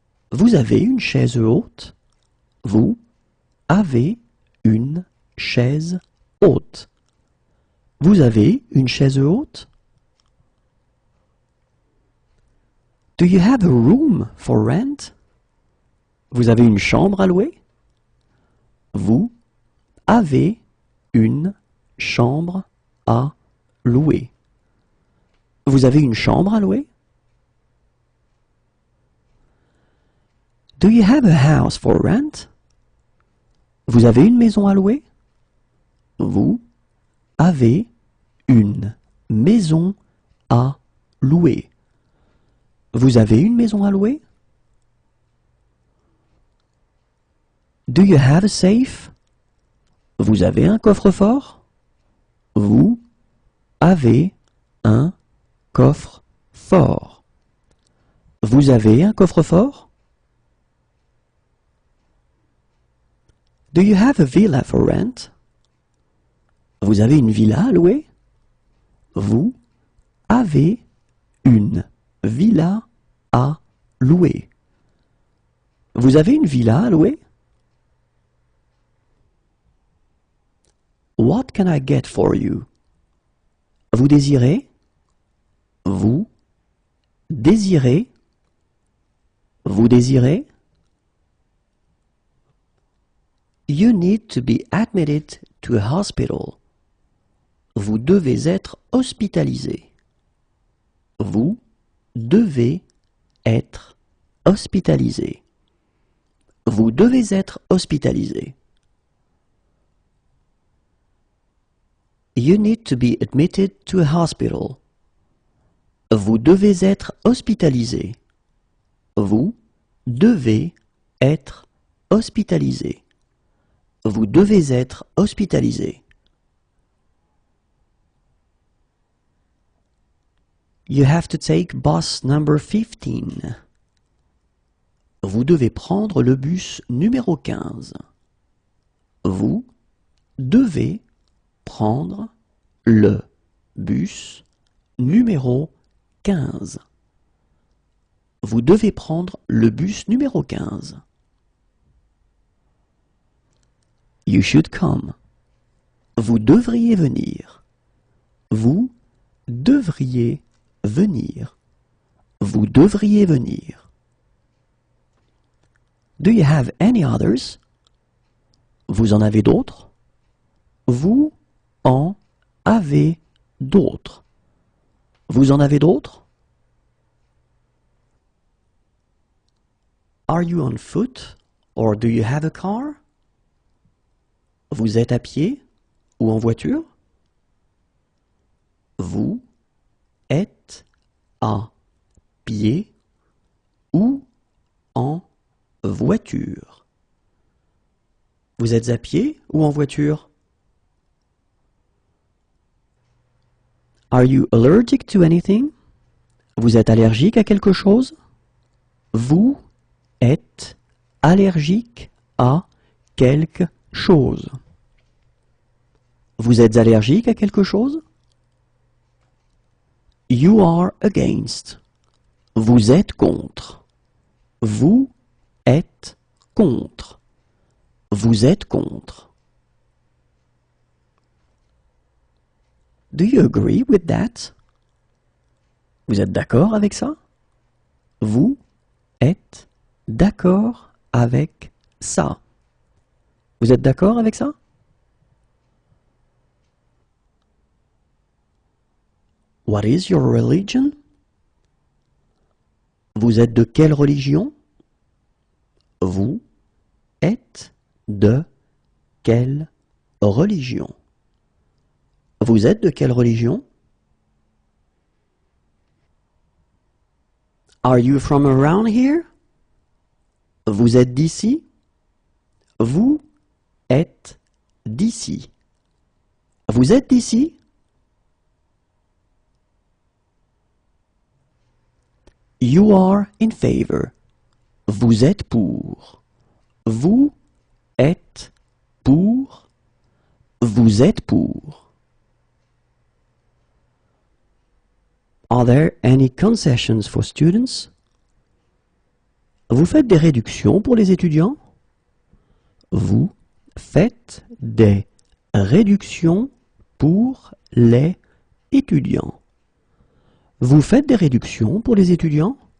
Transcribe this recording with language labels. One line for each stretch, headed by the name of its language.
French: Vous avez une chaise haute? Vous avez une chaise haute. Vous avez une chaise haute?
English: Do you have a room for rent?
French: Vous avez une chambre à louer? Vous avez une chambre à louer. Vous avez une chambre à louer?
English: Do you have a house for rent?
French: Vous avez une maison à louer? Vous avez une maison à louer. Vous avez une maison à louer?
English: Do you have a safe?
French: Vous avez un coffre-fort? Vous avez un coffre-fort. Vous avez un coffre-fort?
English: Do you have a villa for rent?
French: Vous avez une villa à louer? Vous avez une villa à louer. Vous avez une villa à louer?
English: What can I get for you?
French: Vous désirez? Vous désirez? Vous désirez?
English: You need to be admitted to a hospital.
French: Vous devez être hospitalisé. Vous devez être hospitalisé. Vous devez être hospitalisé.
English: You need to be admitted to a hospital.
French: Vous devez être hospitalisé. Vous devez être hospitalisé. Vous devez être hospitalisé.
English: You have to take bus number 15.
French: Vous devez prendre le bus numéro 15. Vous devez prendre le bus numéro 15. Vous devez prendre le bus numéro 15.
English: You should come.
French: Vous devriez venir. Vous devriez venir. Vous devriez venir.
English: Do you have any others?
French: Vous en avez d'autres? Vous en avez d'autres. Vous en avez d'autres?
English: Are you on foot or do you have a car?
French: Vous êtes à pied ou en voiture? Vous êtes à pied ou en voiture? Vous êtes à pied ou en voiture?
English: Are you allergic to anything?
French: Vous êtes allergique à quelque chose? Vous êtes allergique à quelque chose. Vous êtes allergique à quelque chose?
English: You are against.
French: Vous êtes contre. Vous êtes contre. Vous êtes contre.
English: Do you agree with that?
French: Vous êtes d'accord avec ça? Vous êtes d'accord avec ça? Vous êtes d'accord avec ça?
English: What is your religion?
French: Vous êtes de quelle religion? Vous êtes de quelle religion? Vous êtes de quelle religion?
English: Are you from around here?
French: Vous êtes d'ici? Vous êtes d'ici. Vous êtes d'ici?
English: You are in favor.
French: Vous êtes pour. Vous êtes pour. Vous êtes pour.
English: Are there any concessions for students?
French: Vous faites des réductions pour les étudiants? Vous faites des réductions pour les étudiants. Vous faites des réductions pour les étudiants?